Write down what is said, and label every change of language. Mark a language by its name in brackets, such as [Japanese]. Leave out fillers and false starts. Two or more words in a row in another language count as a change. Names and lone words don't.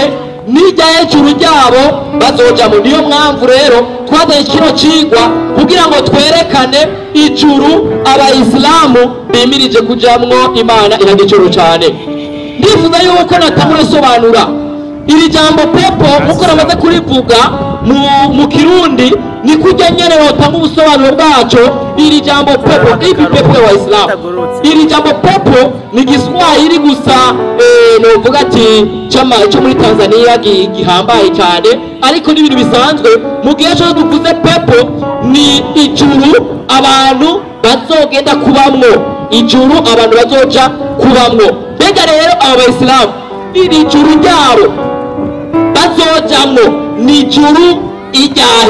[Rundi] N'iryahe ijuru ryabo bazojamo? Niyo mpamvu rero twazanye kino cigwa kugira ngo twerekane ijuru abayisilamu bimirije kujamwo. Imana iragicuru cyane. Ndifuza yuko natangura sobanura iri jambo pepo uko namaze kurivuga mu Kirundi ni kujya nyene wotanga ubusobanuro bwaco. Iri jambo pepo, [Swahili] ipi pepo ya Waislamu, [Rundi] iri jambo pepo ni Kiswahili gusa, novuga ati cyo muri Tanzania gihambaye cyane, ariko n'ibintu bisanzwe mu gihe cyo duvuze pepo ni ijuru abantu bazogenda kubamwo, ijuru abantu bazoja kubamwo. Mbega rero abo Bayisilamu iri juru ryabo bazojamwo ni ijuru iryahe?